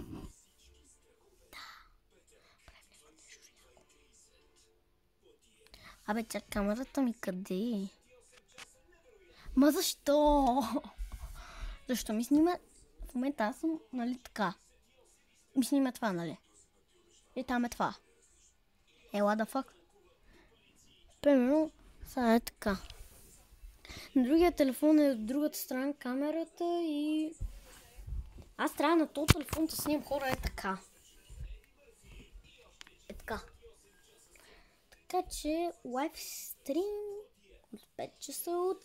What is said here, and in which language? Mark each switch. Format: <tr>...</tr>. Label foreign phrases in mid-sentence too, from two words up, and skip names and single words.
<bg>Абе, чак камерата ми къде е? Ма защо? Защо ми снима? В момента аз съм, нали така. Ми снима това, нали? И там е това.</bg> <en>What the fuck?</en> <bg>Примерно, сега е така. На другия телефон е от другата страна камерата и... Аз трябва на този телефон да снимам, хора, е така. Е така. Така че</bg> <en>live stream</en> <bg>от 5 часа утре.</bg>